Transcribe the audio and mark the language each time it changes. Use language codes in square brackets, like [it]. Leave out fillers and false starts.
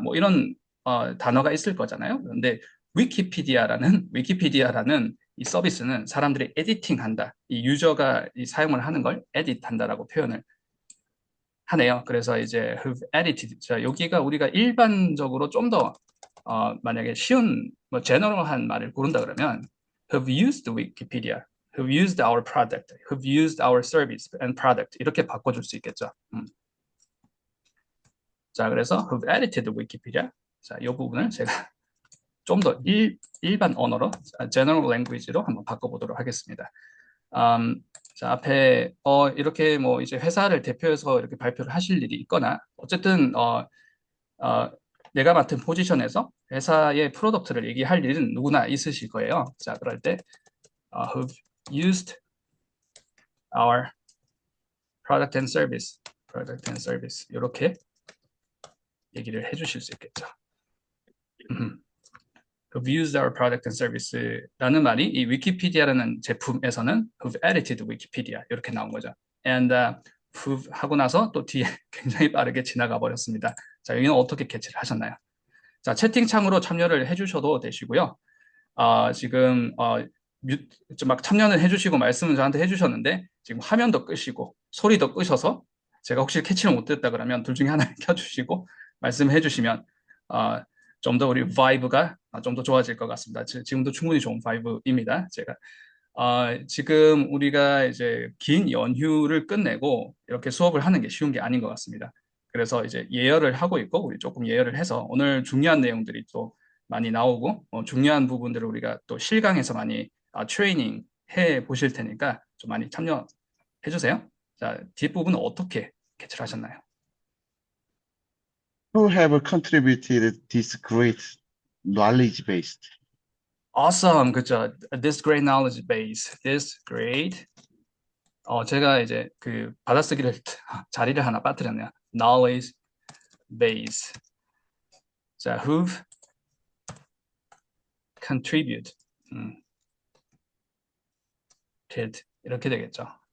[ko] 뭐 이런 단어가 있을 거잖아요. 그런데 위키피디아라는 이 서비스는 사람들이 에디팅한다. 이 유저가 사용을 하는 걸 에디트한다라고 표현을 하네요. 그래서 이제 [en] who've edited. [ko] 자, 여기가 우리가 일반적으로 좀 더 만약에 쉬운 뭐 제너럴한 말을 고른다 그러면 [en] who've used Wikipedia, who've used our product, who've used our service and product [ko] 이렇게 바꿔줄 수 있겠죠. 자, 그래서 [en] who've edited Wikipedia. [ko] 자, 이 부분을 제가 좀 더 일반 언어로, general language로 한번 바꿔보도록 하겠습니다. 자, 앞에 이렇게 뭐 이제 회사를 대표해서 이렇게 발표를 하실 일이 있거나 어쨌든 내가 맡은 포지션에서 회사의 프로덕트를 얘기할 일은 누구나 있으실 거예요. 자, 그럴 때 [en] who've used our product and service [ko] 이렇게 얘기를 해주실 수 있겠죠. [en] who've used our product and service [ko] 라는 말이 이 위키피디아라는 제품에서는 [en] who've edited Wikipedia [ko] 이렇게 나온 거죠. and who've 하고 나서 또 뒤에 굉장히 빠르게 지나가 버렸습니다. 자, 여기는 어떻게 캐치를 하셨나요? 자, 채팅창으로 참여를 해주셔도 되시고요. 지금 막 참여는 해주시고 말씀은 저한테 해주셨는데 지금 화면도 끄시고 소리도 끄셔서 제가 혹시 캐치를 못했다 그러면 둘 중에 하나를 켜주시고 말씀해 주시면 좀 더 우리 바이브가 좀 더 좋아질 것 같습니다. 지금도 충분히 좋은 바이브입니다. 제가 지금 우리가 이제 긴 연휴를 끝내고 이렇게 수업을 하는 게 쉬운 게 아닌 것 같습니다. 그래서 이제 예열을 하고 있고 우리 조금 예열을 해서 오늘 중요한 내용들이 또 많이 나오고 중요한 부분들을 우리가 또 실강에서 많이 트레이닝 해 보실 테니까 좀 많이 참여해 주세요. 자, 뒷부분은 어떻게 캐치를 하셨나요? [en] Who have contributed this great knowledge base? [ko] Awesome, 그죠? [en] This great knowledge base, this great. [ko] 제가 이제 그 받아쓰기를 자리를 하나 빠뜨렸네요. [en] Knowledge base. 자, who've contribute. [ko] did 이렇게 되겠죠.